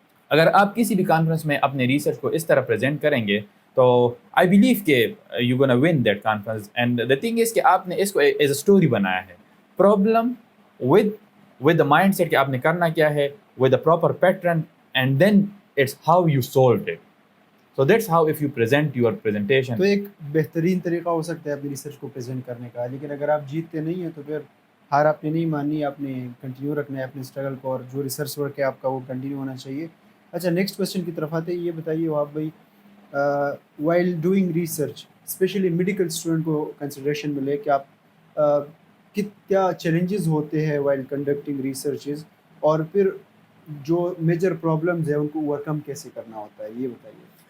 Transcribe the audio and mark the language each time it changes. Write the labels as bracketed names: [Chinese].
[Urdu] اگر آپ کسی بھی کانفرنس میں اپنے ریسرچ کو اس طرح پریزنٹ کریں گے تو آئی بلیو کہ [English] You gonna win that conference. And the thing is [Urdu] کہ آپ نے اس کو ایز اے اسٹوری بنایا ہے, [English] problem with the mindset [Urdu] کہ آپ نے کرنا کیا ہے, [English] With a proper pattern, and then it's how you solved it. So that's how if you present your presentation. [Urdu] تو ایک بہترین طریقہ ہو سکتا ہے اپنی ریسرچ کو پریزنٹ کرنے کا, لیکن اگر آپ جیتتے نہیں ہیں تو پھر ہار آپ نے نہیں ماننی, آپ نے کنٹینیو رکھنا ہے اپنے اسٹرگل کو, اور جو ریسرچ ورک ہے آپ کا وہ کنٹینیو ہونا چاہیے. اچھا, نیکسٹ کویشچن کی طرف آتے ہیں. یہ بتائیے وہاب بھائی, while doing research especially medical student کو کنسیڈریشن میں لے کہ آپ کیا چیلنجز ہوتے ہیں وائل کنڈکٹنگ ریسرچز, اور پھر جو میجر پرابلمز ہیں ان کو اوورکم کیسے کرنا ہوتا ہے, یہ بتائیے.